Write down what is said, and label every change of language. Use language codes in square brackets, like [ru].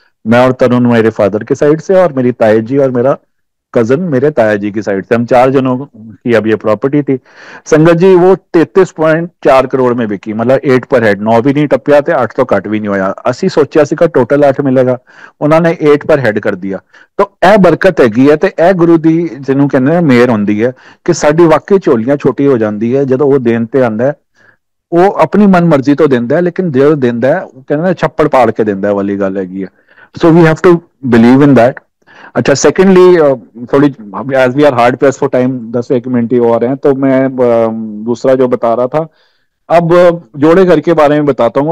[hi] मैं और तरुण मेरे फादर के साइड से, और मेरी ताया जी और मेरा कजन मेरे ताया जी की साइड से, हम 4 जनों की अब ये प्रॉपर्टी थी। संगत जी, वो 33.4 करोड़ में बिकी, मतलब 8 पर हेड। 9 भी नहीं टपया थे, 8 तो कट भी नहीं होया। 80 85 का टोटल 8 मिलेगा, उन्होंने 8 पर हेड कर दिया। [pa] तो ए बरकत हैगी है, ਤੇ ਇਹ ਗੁਰੂ ਦੀ ਜਿਹਨੂੰ ਕਹਿੰਦੇ ਨੇ ਮਿਹਰ ਹੁੰਦੀ ਹੈ ਕਿ ਸਾਡੀ ਵਾਕਈ ਝੋਲੀਆਂ ਛੋਟੀ ਹੋ ਜਾਂਦੀ ਹੈ ਜਦੋਂ ਉਹ ਦੇਣ ਤੇ ਆਂਦਾ ਹੈ। ਉਹ ਆਪਣੀ ਮਨ ਮਰਜ਼ੀ ਤੋਂ ਦਿੰਦਾ ਹੈ, ਲੇਕਿਨ ਜੋ ਦਿੰਦਾ ਹੈ ਉਹ ਕਹਿੰਦੇ ਨੇ ਛੱਪੜ ਪਾੜ ਕੇ ਦਿੰਦਾ ਹੈ ਵਾਲੀ ਗੱਲ ਹੈਗੀ ਹੈ। [en] So we have to believe in that. [hi] अच्छा, सेकेंडली, थोड़ी [en] as we are hard press for time, [hi] 10 एक मिनट ही और हैं, तो मैं दूसरा जो बता रहा था, अब जोड़े घर के बारे में बताता हूँ।